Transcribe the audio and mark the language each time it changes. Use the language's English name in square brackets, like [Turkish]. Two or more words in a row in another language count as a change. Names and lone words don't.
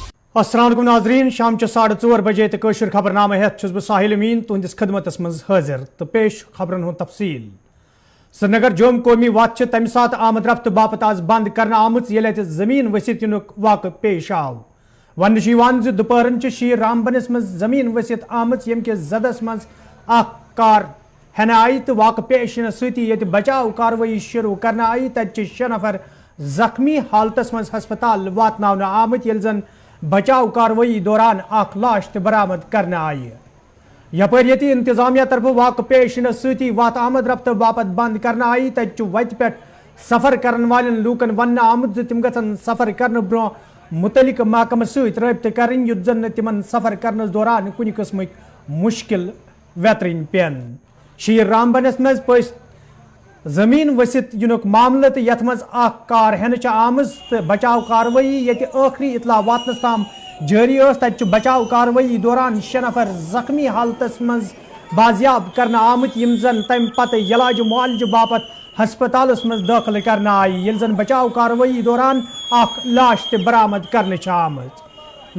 [Arabic] السلام علیکم [Kashmiri] ناظرین، شام 4:30 بجے تو قشر خبر نامہ ہیتھ چھس بہ ساحل امین تہندس خدمتس مز حاضر تو پیش خبرن ہند تفصیل۔ سرینگر جوم قومی وتھ تمہ سات آمد رفت باپت آز بند کرنا آمت یل اتہ زمین ؤسِتھ ینک واقع پیش آو۔ ون دوپہرن شیر رامبنس مز زمین ؤسِتھ آمت یم کس زدس مز اخ کار ہینہ آئی تو واقع پیش ینس سۭتی یت بچاؤ کاروٲیی شروع کرنا آئی تتہ 6 نفر زخمی حالتس مز ہسپتال واتناونہ آمت یل زن بچاؤ کاروٲیی دوران اخ لاش تہ برآمد کرنا آئی۔ یپر یتی انتظامیہ طرف واقع پیش ینس سۭتی وت آمد رفت باپت بند کرنا آئی تتہ وتہ پہ سفر کرن والن لوکن ون آمت ز تم گژھن سفر کرنے برو متعلق محکمہ ست رابطہ کرن یت زن تمن سفر کرنس دوران کن قسمک مشکل ویترن پین۔ شیر رامبنس مز پس زمین ؤسِتھ ینک معاملہ تو یت مز اخ کار ہینہ آمز تو بچاؤ کاروٲیی یت آخری اطلاع واتنس تام جاری اس تتہ بچاؤ کاروٲیی دوران 6 نفر زخمی حالتس مز بازیاب کرنا آمت یم زن تم پتہ علاج معالجہ باپت ہسپتالس مز داخل کرنا آئی یل زن بچاؤ کاروٲیی دوران اخ لاش تہ برآمد کرنے آمت۔